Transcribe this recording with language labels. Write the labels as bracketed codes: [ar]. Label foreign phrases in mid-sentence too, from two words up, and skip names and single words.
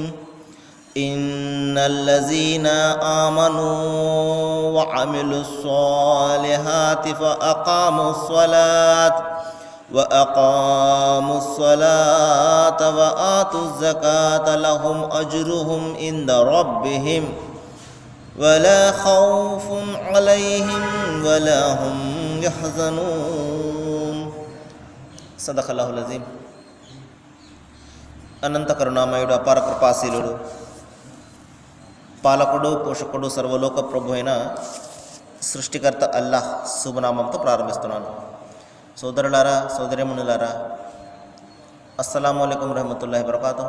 [ar] إن الذين آمنوا وعملوا الصالحات وأقاموا الصلاة وآتوا الزكاة لهم أجرهم عند ربهم ولا خوف عليهم ولا هم يحزنون. صدق الله العظيم. [te] అనంత కరుణామయుడు, అపార కృపాశీలుడు, పాలకుడు, పోషకుడు, సర్వలోక ప్రభు అయిన సృష్టికర్త అల్లాహ్ శుభనామంతో ప్రారంభిస్తున్నాను. సోదరులారా, సోదరిమణులారా, [ar] السلام عليكم ورحمة الله وبركاته.